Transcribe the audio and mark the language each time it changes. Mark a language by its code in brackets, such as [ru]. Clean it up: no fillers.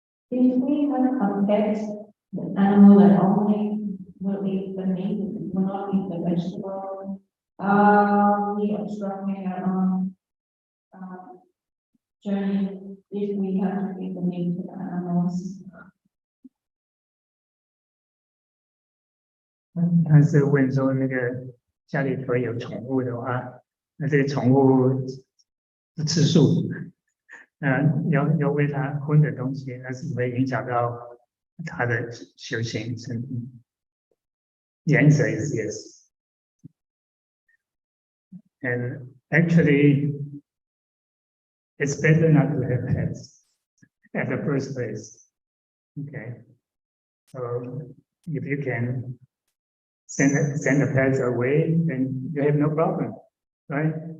[en] If we have a pet, the animal that only will eat the meat, will not eat the vegetable, we obstructing our own journey if we have to feed the meat to the animals. [zh] 他是问说，那个家里头有宠物的话，那这个宠物不吃素，要喂它荤的东西，那是不会影响到他的修行程度。 [en] The answer is yes. And actually, it's better not to have pets at the first place. Okay, so if you can send the pets away, then you have no problem, right?